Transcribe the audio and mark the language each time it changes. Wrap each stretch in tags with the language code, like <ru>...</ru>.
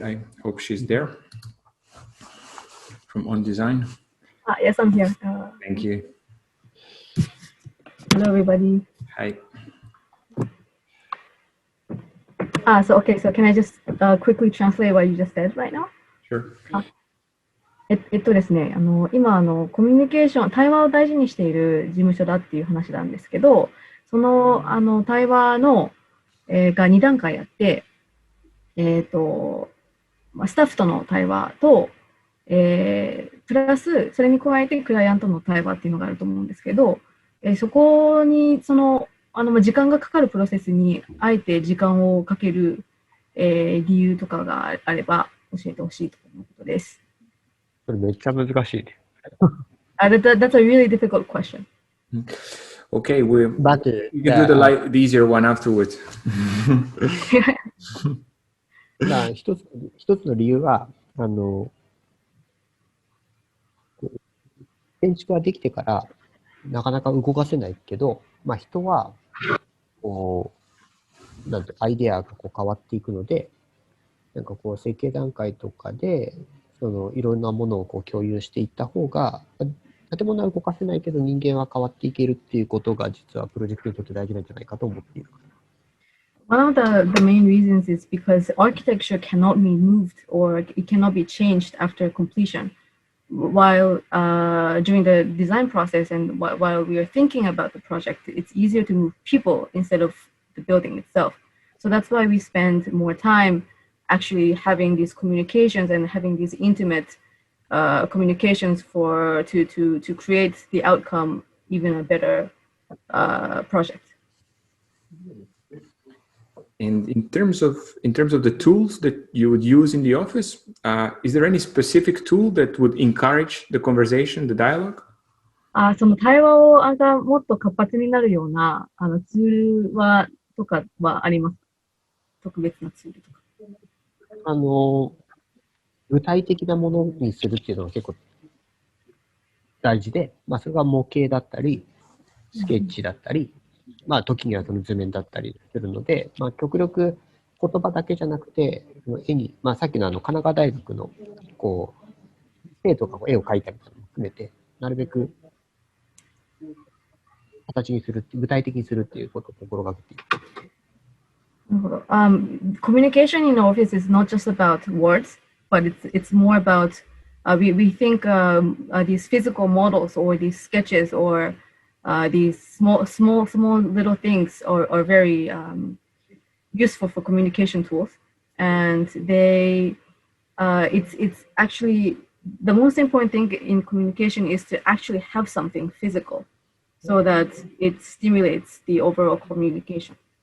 <en>I hope she's there from On Design. Yes, I'm here. Thank you. Hello, everybody. Hi. So can I just quickly translate what you just said right now? Sure.</en> <ja>ですね、今コミュニケーション、対話を大事にしている事務所だっていう話なんですけど、その対話の、が2段階あって、スタッフとの対話と、プラスそれに加えてクライアントの対話っていうのがあると思うんですけど、そこに時間がかかるプロセスにあえて時間をかける、理由とかがあれば教えてほしいということです。それめっちゃ難しい。</ja> <en>That's a really difficult question. Okay, we can do the easier one afterwards.</en> <ja>一つの理由は、建築ができてからなかなか動かせないけど、人はアイデアが変わっていくので、設計段階とかでいろんなものを共有していった方が、建物は動かせないけど人間は変わっていけるっていうことが実はプロジェクトにとって大事なんじゃないかと思っている。</ja> <en>One of the main reasons is because architecture cannot be moved or it cannot be changed after completion. While during the design process and while we are thinking about the project, it's easier to move people instead of the building itself. So that's why we spend more time actually having these communications and having these intimate communications to create the outcome, even a better project. And in terms of the tools that you would use in the office, is there any specific tool that would encourage the conversation, the dialogue?</en> <ja>その対話をがもっと活発になるようなツールとかはありますか？特別なツールとか。具体的なものにするっていうのは結構大事で、それが模型だったり、スケッチだったり、時にはその図面だったりするので、極力言葉だけじゃなくて、絵に、さっきの神奈川大学の、生徒が絵を描いたりとかも含めて、なるべく形にする、具体的にするっていうことを心がけている。なるほど。</ja> <en>Communication in office is not just about words, but it's more about we think these physical models or these sketches or these small little things are very useful for communication tools, and it's actually the most important thing in communication is to actually have something physical, so that it stimulates the overall communication.</en>